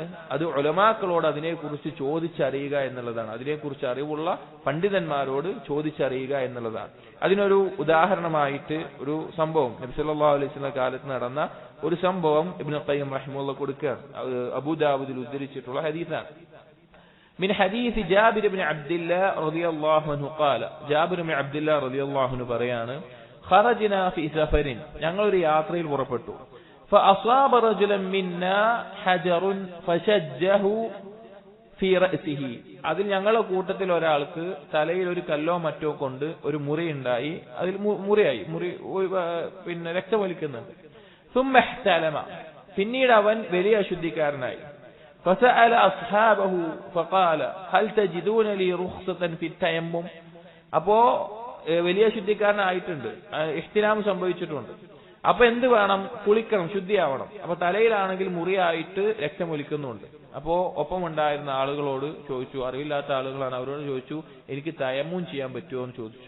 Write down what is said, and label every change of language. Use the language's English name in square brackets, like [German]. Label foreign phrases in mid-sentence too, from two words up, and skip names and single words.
[Malayalam] അത് ഉലമാക്കളോട് അതിനെക്കുറിച്ച് ചോദിച്ചറിയുക എന്നുള്ളതാണ്. അതിനെക്കുറിച്ച് അറിവുള്ള പണ്ഡിതന്മാരോട് ചോദിച്ചറിയുക എന്നുള്ളതാണ്. അതിനൊരു ഉദാഹരണമായിട്ട് ഒരു സംഭവം, നബി [Arabic] صلى الله عليه وسلم [Malayalam] കാലത്ത് നടന്ന ഒരു സംഭവം ഇബ്നുൽ ഖയ്യിം റഹിമഹുല്ലാഹ് കൊടുക്കുകയാണ്. അബൂ ദാവൂദിൽ ഉദ്ധരിച്ചിട്ടുള്ള ഹദീസാണ്. [Arabic] من حديث جابر بن عبد الله رضي الله عنه قال. [Malayalam] ജാബിർ ബിൻ അബ്ദുല്ലാഹ് [Arabic] رضي الله عنه [Malayalam] പറയാണ്, [Arabic] خرجنا في سفر. [Malayalam] ഞങ്ങൾ ഒരു യാത്രയിൽ പുറപ്പെട്ടു. [Arabic] فأصاب رجلا منا حجر فشجه في رأسه. [Malayalam] അതിൽ ഞങ്ങളുടെ കൂട്ടത്തിൽ ഒരാൾക്ക് തലയിൽ ഒരു കല്ലോ മറ്റോ കൊണ്ട് ഒരു മുറിയുണ്ടായി. അതിൽ മുറിയായി, പിന്നെ രക്തമൊലിക്കുന്നുണ്ട്. [Arabic] ثم احتلم. [Malayalam] പിന്നീട് അവൻ വലിയ അശുദ്ധിക്കാരനായി. [Arabic] فسأل أصحابه فقال هل تجدون لي رخصة في التيمم. [Malayalam] അപ്പോ വലിയ ശുദ്ധിക്കാരനായിട്ടുണ്ട്, ഇഹ്തിലാം സംഭവിച്ചിട്ടുണ്ട്. അപ്പൊ എന്ത് വേണം? കുളിക്കണം, ശുദ്ധിയാവണം. അപ്പൊ തലയിലാണെങ്കിൽ മുറിയായിട്ട് രക്തമൊലിക്കുന്നുണ്ട്. അപ്പോ ഒപ്പം ഉണ്ടായിരുന്ന ആളുകളോട് ചോദിച്ചു, അറിവില്ലാത്ത ആളുകളാണ്, അവരോട് ചോദിച്ചു, എനിക്ക് തയമ്മൂൻ ചെയ്യാൻ പറ്റുമോ എന്ന് ചോദിച്ചു.